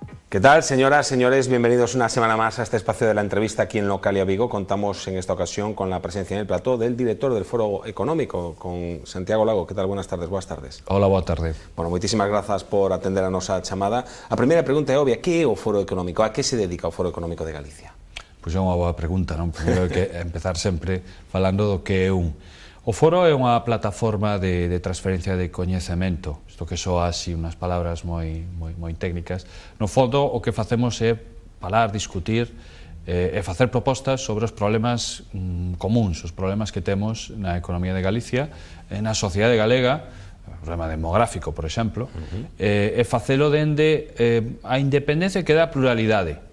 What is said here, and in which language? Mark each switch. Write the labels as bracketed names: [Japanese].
[Spanish] ¿Qué tal, señoras, señores? Bienvenidos una semana más a este espacio de la entrevista aquí en Localia Vigo. Contamos en esta ocasión con la presencia en el plató del director del Foro Económico, con Santiago Lago. ¿Qué tal? Buenas tardes. [Galician] Boas tardes. Hola, boa tarde. Bueno, moitísimas grazas por atender a nosa chamada. A primeira pregunta é obvia, que é o Foro Económico? A que se dedica o Foro Económico de Galicia? Pois é unha boa pregunta, non? Primeiro hai que empezar sempre falando do que é un. O Foro é unha plataforma de transferencia de coñecemento, isto que soa así unhas palabras moi técnicas. No fondo, o que facemos é falar, discutir e facer propostas sobre os problemas comuns, os problemas que temos na economía de Galicia, na sociedade galega, o problema demográfico, por exemplo, e facelo dende a independencia que dá pluralidade.